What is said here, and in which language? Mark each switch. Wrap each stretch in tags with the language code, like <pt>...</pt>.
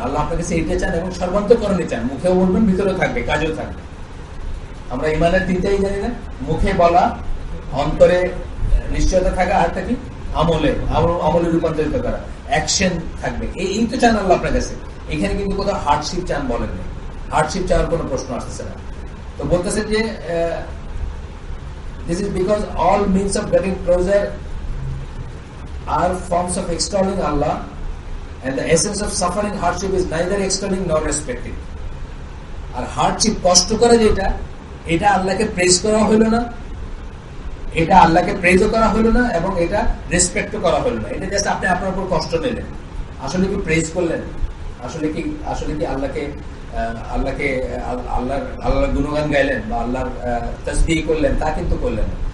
<bn>আল্লাহ আপনার কাছে এটা চান এবং সর্বান্তকরণে চান, মুখেও বলবেন, ভিতরেও থাকবে, কাজেও থাকবে। আমরা ইমানের তিনটাই জানি না, মুখে বলা, অন্তরে নিশ্চয়তা থাকা, আরটা কি আমলে রূপান্তরিত করা, অ্যাকশন থাকবে। এই তো চান আল্লাহ আপনার কাছে। এখানে কিন্তু কোথাও হার্ডশিপ চান বলেন না, হার্ডশিপ চাওয়ার কোনো প্রশ্ন আসতেছে না। তো বলতেছে যে</bn> <en>this is because all means of getting closer are forms of extolling Allah, and the essence of suffering hardship is neither extolling nor respecting.</en> <bn>আর hardship, কষ্ট করে যেটা, এটা আল্লাহকে প্রেজ করা হইল না, এটা আল্লাহকে প্রেজও করা হইল না, এবং এটা রেসপেক্টও করা হইল না। এটা জাস্ট আপনি আপনার উপর কষ্ট নিলেন, আসলে কি প্রেজ করলেন? আসলে কি আল্লাহকে আল্লাহকে আল্লাহর গুণগান গাইলেন বা আল্লাহর তাসবিহ করলেন? তা কিন্তু করলেন না।</bn>